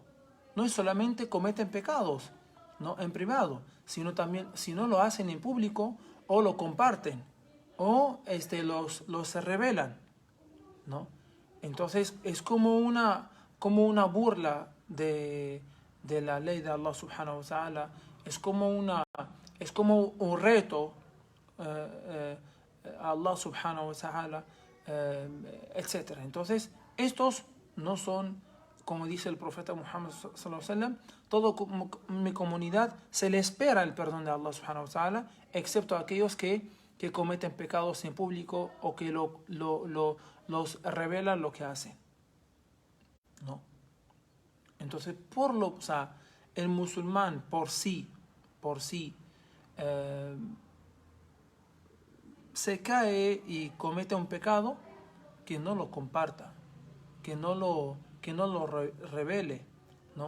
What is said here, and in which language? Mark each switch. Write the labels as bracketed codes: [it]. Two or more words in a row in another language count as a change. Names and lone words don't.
[es] No es solamente cometen pecados, ¿no?, en privado, sino también, si no lo hacen en público, o lo comparten, o los revelan, ¿no? Entonces es como una burla de la ley de [ar] الله سبحانه وتعالى, [es] es como un reto a [ar] الله سبحانه وتعالى, [es] etc. Entonces estos no son, como dice el profeta Muhammad [ar] صلى الله عليه وسلم, [es] toda mi comunidad se le espera el perdón de [ar] الله سبحانه وتعالى, [es] excepto aquellos que cometen pecados en público o que los revelan lo que hacen, ¿no? Entonces, el musulmán por sí se cae y comete un pecado, que no lo comparta, que no lo revele, ¿no?